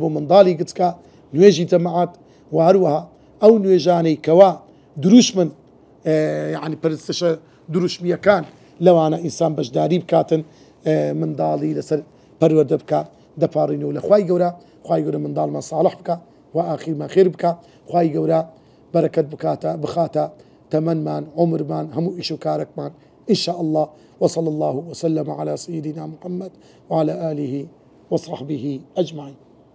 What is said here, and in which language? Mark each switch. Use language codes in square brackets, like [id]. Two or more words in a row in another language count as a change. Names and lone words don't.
[ckb] بۆ منداڵی گچکە نوێژی جەماعەت و هەروەها ئەو نوێژانەی کەوا دروشمن یعنی پرستشە دروشمیەکان لەوانە ئینسان بەشداری بکاتن منداڵی لەسەر پەروەردە بکە دەپاڕینەوە لە خوای گەورە خوای گەورە منداڵمان ساڵح بکە و ئاخیرمان خێر بکە خوای گەورە بەرەکەت بخاتە تەمەنمان عمرمان هەموو ئیش و کارێکمان [ar] إن شاء الله وصلى الله وسلم على سيدنا محمد وعلى آله وصحبه أجمعين